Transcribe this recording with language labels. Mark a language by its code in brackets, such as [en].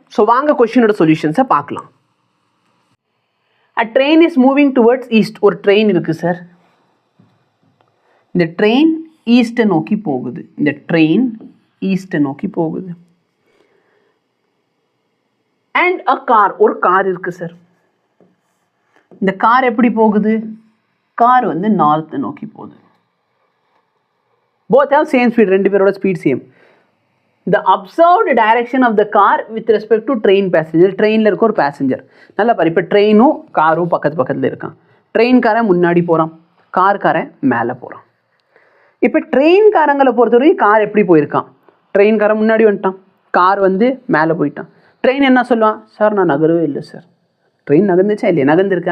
[ta] So வாங்க கொஸ்டினோட சொல்யூஷன்ஸை பார்க்கலாம். [en] A train is moving towards east. [ta] ஒரு ட்ரெயின் இருக்கு சார். இந்த ட்ரெயின் ஈஸ்ட்டை நோக்கி போகுது. இந்த ட்ரெயின் ஈஸ்ட்டை நோக்கி போகுது. [en] And a car. [ta] ஒரு கார் இருக்கு சார். இந்த கார் எப்படி போகுது? கார் வந்து நார்த்தை நோக்கி போகுது. [en] Both have same speed. [ta] ரெண்டு பேரோட speed same. [en] The observed direction of the car with respect to train passenger. [ta] ட்ரெயினில் இருக்க ஒரு பேசஞ்சர். நல்லா பாரு, இப்போ ட்ரெயினும் காரும் பக்கத்தில் இருக்கான். ட்ரெயின்காரன் முன்னாடி போகிறான், கார்காரன் மேலே போகிறான். இப்போ ட்ரெயின்காரங்களை பொறுத்தவரைக்கும் கார் எப்படி போயிருக்கான்? ட்ரெயின்காரன் முன்னாடி வந்துட்டான், கார் வந்து மேலே போயிட்டான். ட்ரெயின் என்ன சொல்லுவான்? சார் நான் நகரவே இல்லை சார். ட்ரெயின் நகர்ந்துச்சா இல்லையா? நகர்ந்துருக்கு.